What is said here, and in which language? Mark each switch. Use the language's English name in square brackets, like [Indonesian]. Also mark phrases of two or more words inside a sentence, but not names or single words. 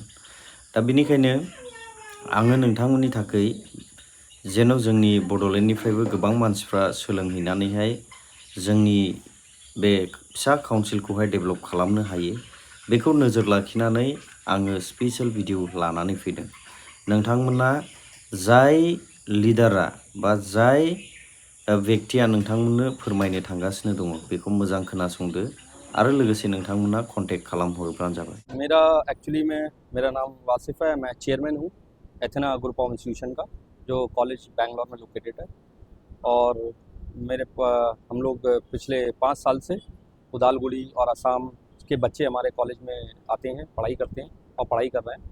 [Bodo] दा बेनिखायनो आङो नोंथांमोननि थाखाय जेन' जोंनि बड'लेण्डनिफ्रायबो गोबां मानसिफ्रा सोलोंहैनानैहाय जोंनि बे फिसा काउन्सिलखौहाय डेभेलप खालामनो हायो बेखौ नोजोर लाखिनानै आङो [English] special video [Bodo] लानानै फैदों। नोंथांमोना जाय लिडारा बा जाय व्यक्तिया नोंथांमोननो फोरमायनो थांगासिनो दङ बेखौ मोजां खोनासंदो आरो लोगोसे नोंथांमोना कन्टेक्ट खालामहरब्लानो जाबाय। [Hindi] मेरा नाम वासिफ है। मैं चेयरमैन हूँ एथेना ग्रुप ऑफ इंस्टीट्यूशन का, जो कॉलेज बैंगलोर में लोकेटेड है। और हम लोग पिछले 5 साल से उदालगुड़ी और असम के बच्चे हमारे कॉलेज में आते हैं, पढ़ाई करते हैं और पढ़ाई कर रहे हैं।